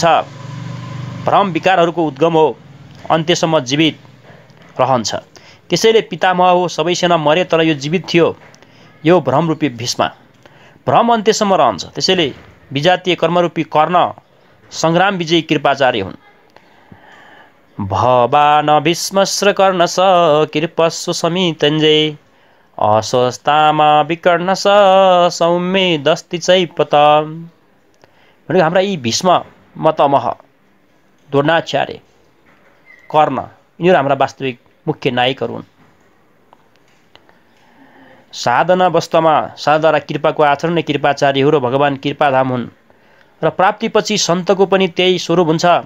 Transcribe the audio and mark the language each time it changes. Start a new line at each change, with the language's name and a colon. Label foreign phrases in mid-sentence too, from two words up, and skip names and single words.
Nepali: भ्रम विकारहरूको उद्गम हो, अन्त्यसम्म जीवित रहन्छ। त्यसैले पितामह हो, सबै सेना मरे तर यो जीवित थियो। यो भ्रमरूपी भीष्म, भ्रम अन्त्यसम्म रहन्छ। त्यसैले विजातीय कर्मरूपी कर्ण सङ्ग्राम विजयी कृपाचार्य हुन्।
Sanskrit: भवान भीष्मश्र कर्णस कृपस्व समितञ्जय अस्वस्थामा विकर्णस सौम्य दस्ति चैपत।
Nepali: भनेको हाम्रा यी भीष्म मतमह द्रोणाचार्य कर्ण यिनीहरू हाम्रा वास्तविक मुख्य नायकहरू हुन्। साधना वास्तवमा साधारण कृपाको आचरण नै कृपाचार्य हो र भगवान कृपाधाम हुन् र प्राप्तिपछि सन्तको पनि त्यही स्वरूप हुन्छ।